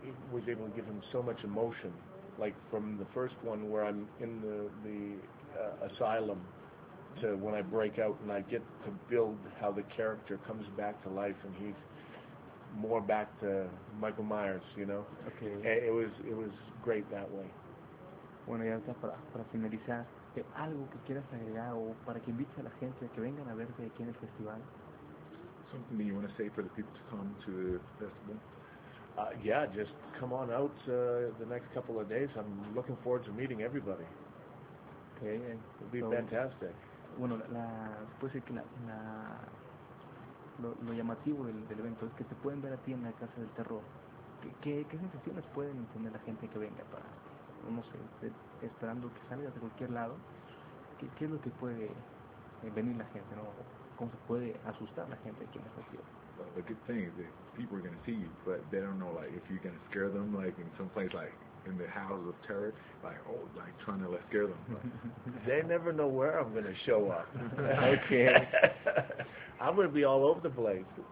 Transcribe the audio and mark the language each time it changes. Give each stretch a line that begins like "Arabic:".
English: Was able to give him so much emotion, like from the first one where I'm in the asylum, to when I break out and I get to build how the character comes back to life and he's more back to Michael Myers, you know. Okay. It was great that way.
Spanish: Bueno, ya está, para finalizar, algo que quieras agregar o para que invites a la gente a que vengan a verte aquí en el festival.
English: Something that you want to say for the people to come to the festival? Yeah, just come on out the next couple of days. I'm looking forward to meeting everybody. Okay, it'll be fantastic.
Spanish: Bueno, puede ser que lo llamativo del evento es que te pueden ver a ti en la Casa del Terror. ¿Qué sensaciones pueden tener la gente que venga para, no sé, esperando que salgas de cualquier lado? ¿Qué es lo que puede venir la gente, no? ¿Cómo se puede asustar la gente aquí en la festival?
English: The good thing is that people are going to see you, but they don't know, like, if you're going to scare them, like, in some place, like, in the House of Terror, like, oh, like, trying to, like, scare them. They never know where I'm going to show up. Okay. I'm going to be all over the place.